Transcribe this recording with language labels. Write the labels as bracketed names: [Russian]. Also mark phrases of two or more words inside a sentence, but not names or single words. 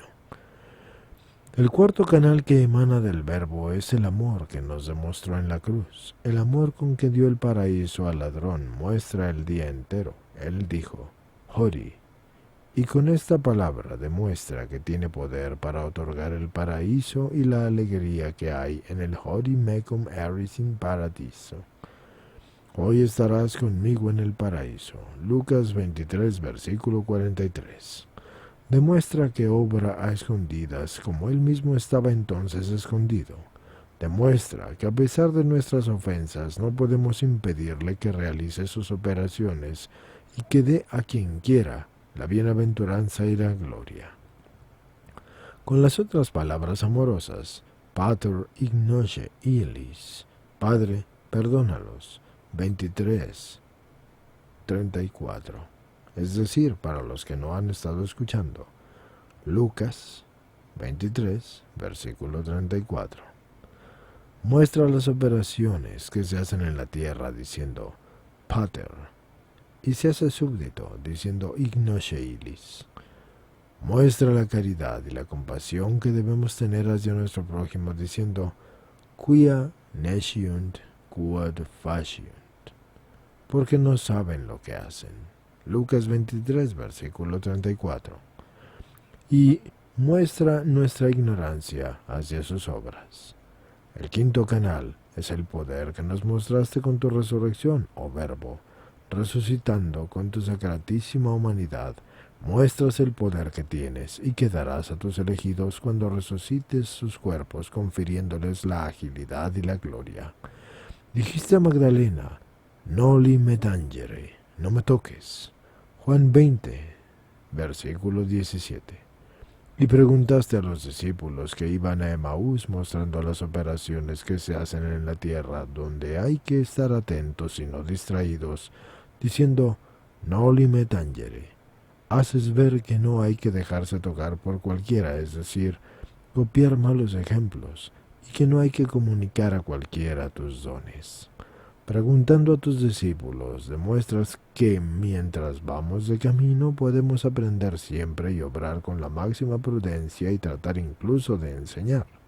[Spanish] El cuarto canal que emana del Verbo es el amor que nos demostró en la cruz. El amor con que dio el paraíso al ladrón muestra el día entero. Él dijo, Hori, y con esta palabra demuestra que tiene poder para otorgar el paraíso y la alegría que hay en el [Latin] Hori mecum eris in paradiso. [Spanish] Hoy estarás conmigo en el paraíso. Lucas 23, versículo 43. Demuestra que obra a escondidas, como él mismo estaba entonces escondido. Demuestra que a pesar de nuestras ofensas no podemos impedirle que realice sus operaciones y que dé a quien quiera la bienaventuranza y la gloria. Con las otras palabras amorosas, [Latin] Pater ignoce illis, [Spanish] Padre, perdónalos, 23:34. Es decir, para los que no han estado escuchando, Lucas 23, versículo 34. Muestra las operaciones que se hacen en la tierra diciendo, Pater, y se hace súbdito diciendo [Latin] ignoce illis. [Spanish] Muestra la caridad y la compasión que debemos tener hacia nuestro prójimo, diciendo, [Latin] quia nesciunt quod faciunt, [Spanish] porque no saben lo que hacen. Lucas 23, versículo 34. Y muestra nuestra ignorancia hacia sus obras. El quinto canal es el poder que nos mostraste con tu resurrección, oh Verbo. Resucitando con tu sacratísima humanidad, muestras el poder que tienes y que darás a tus elegidos cuando resucites sus cuerpos, confiriéndoles la agilidad y la gloria. Dijiste a Magdalena, [Latin] noli me tangere, [Spanish] no me toques. Juan 20, versículo 17. Y preguntaste a los discípulos que iban a Emaús mostrando las operaciones que se hacen en la tierra, donde hay que estar atentos y no distraídos, diciendo, [Latin] noli me tangere. [Spanish] Haces ver que no hay que dejarse tocar por cualquiera, es decir, copiar malos ejemplos, y que no hay que comunicar a cualquiera tus dones. Preguntando a tus discípulos, demuestras que mientras vamos de camino podemos aprender siempre y obrar con la máxima prudencia y tratar incluso de enseñar.